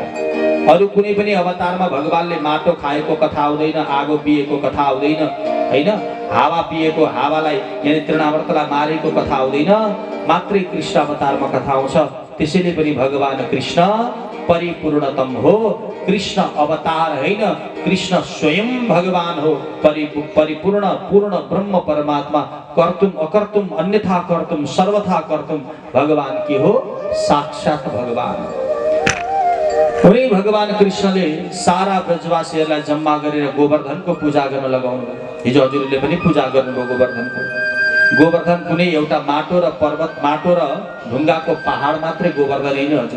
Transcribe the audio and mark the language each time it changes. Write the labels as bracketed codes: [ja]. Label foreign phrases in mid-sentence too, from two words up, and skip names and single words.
[ne] अरू कुनै पनि अवतारमा भगवानले माटो खाएको कथा आउँदैन, आगो पिएको कथा आउँदैन, हैन, हावा पिएको, हावालाई यानि तृणावर्तलाई मारेको कथा आउँदैन, मात्रै कृष्ण अवतारमा कथा आउँछ। त्यसैले पनि भगवान कृष्ण परिपूर्णतम हो। कृष्ण अवतार हैन, कृष्ण स्वयं भगवान हो। परिपूर्ण पूर्ण ब्रह्म परमात्मा, [sa] कर्तुम अकर्तुम अन्यथा कर्तुम सर्वथा कर्तुम [ne] भगवान के हो? साक्षात भगवान। उनी भगवान कृष्णले सारा ब्रजवासीहरूलाई जम्मा गरेर गोवर्धनको पूजा गर्न लगाउनु। हिजो हजुरले पनि पूजा गर्नुभयो गोवर्धनको। गोवर्धन कुनै एउटा माटो र पर्वत, माटो र ढुङ्गाको पहाड मात्रै गोवर्धन हैन हजुर।